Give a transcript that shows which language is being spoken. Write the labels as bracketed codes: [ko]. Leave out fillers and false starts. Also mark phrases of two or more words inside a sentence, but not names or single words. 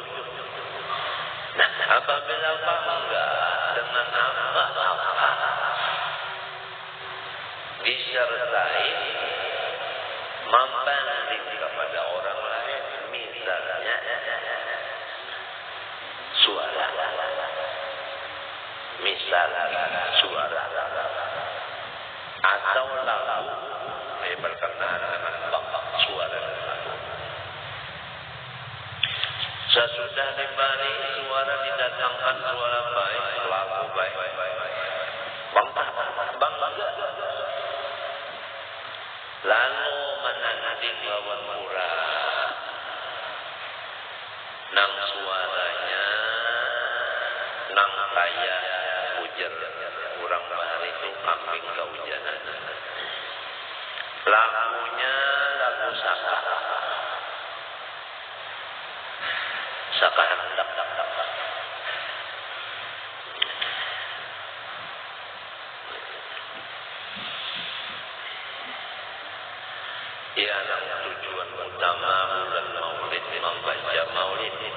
[id] Nah, apabila bangga dengan apa-apa disertai membanding kepada orang lain, misalnya suara, atau lagu berkenaan dengan suara lagu. Sesudah diberi suara didatangkan suara baik, lagu baik, bangga. [bjn] Lalu menanding lawan murah, nang suaranya, nang kaya ujar kurang bahar itu kambing kehujanan. Lagunya lagu saka hendak. [id] Ialah tujuan utama bulan Maulid membaca Maulid.